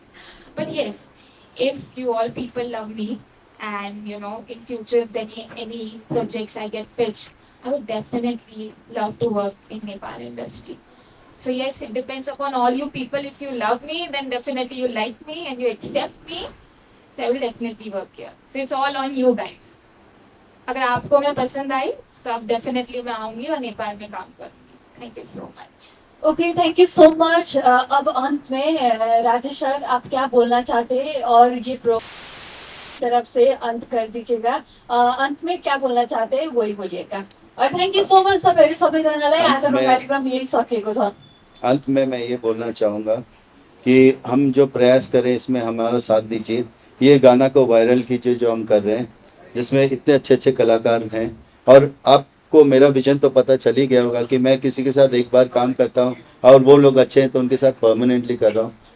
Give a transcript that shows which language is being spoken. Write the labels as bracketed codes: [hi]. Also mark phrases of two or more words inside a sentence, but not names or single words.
[en] But yes, if you all people love me, and you know, in future, if any projects I get pitched, I would definitely love to work in Nepal industry. So yes, it depends upon all you people. If you love me, then definitely you like me and you accept me. So I will definitely work here. So it's all on you guys. [hi] अगर आपको मैं पसंद आई तो आप डेफिनेटली मैं आऊंगी और नेपाल में काम करूंगी। [en] Thank you so much. OK, thank you so much. [hi] अब अंत में राजेश सर, आप क्या बोलना चाहते हैं और ये तरफ से अंत कर दीजिएगा। अंत में क्या बोल्न चाहते हैं वही बोलिएगा। [en] और thank you so much [ne] सबैहरू सबैजनालाई। आजको कार्यक्रम यही सकिएको छ। [hi] अंत में मैं ये बोलना चाहूँगा कि हम जो प्रयास करें इसमें हमारा साथ दीजिए। ये गाना को वायरल कीजिए जो हम कर रहे हैं, जिसमें इतने अच्छे अच्छे कलाकार हैं। और आपको मेरा विजन तो पता चल ही गया होगा कि मैं किसी के साथ एक बार काम करता हूँ और वो लोग अच्छे हैं तो उनके साथ परमानेंटली कर रहा हूँ।